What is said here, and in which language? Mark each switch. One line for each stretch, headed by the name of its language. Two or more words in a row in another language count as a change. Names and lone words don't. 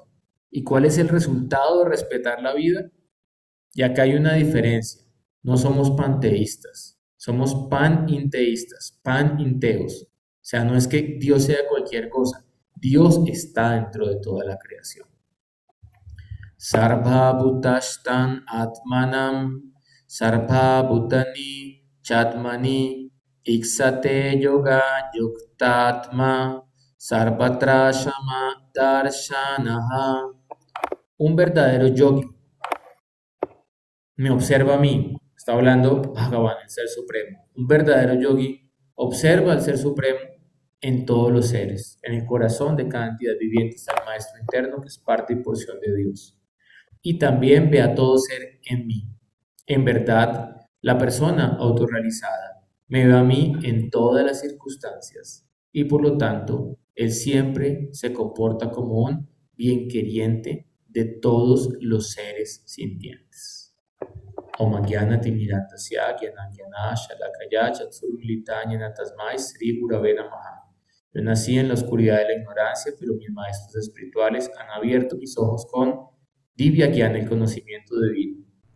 Spanish: ¿Y cuál es el resultado de respetar la vida? Y acá hay una diferencia. No somos panteístas, somos paninteístas, paninteos. O sea, no es que Dios sea cualquier cosa, Dios está dentro de toda la creación.
Sanskrit: Sarva Bhutashtan Atmanam, Sarva Bhutani Chatmani, Iksate Yoga Yuktatma, Sarvatra Shama Darshanaha.
Spanish: Un verdadero yogi me observa a mí, está hablando Bhagavan, el Ser Supremo. Un verdadero yogi observa al Ser Supremo en todos los seres, en el corazón de cada entidad viviente está el Maestro interno que es parte y porción de Dios. Y también ve a todo ser en mí. En verdad, la persona autorrealizada me ve a mí en todas las circunstancias y por lo tanto, él siempre se comporta como un bienqueriente de todos los seres sintientes.
Sanskrit: Om Gyana Timirantasya Gyana Shalakaya Chatsurmilita Jnana Tasmai Sri Gurave Namaha.
Spanish: Yo nací en la oscuridad de la ignorancia, pero mis maestros espirituales han abierto mis ojos con
Sanskrit: Divya Gyana,
Spanish: el conocimiento divino.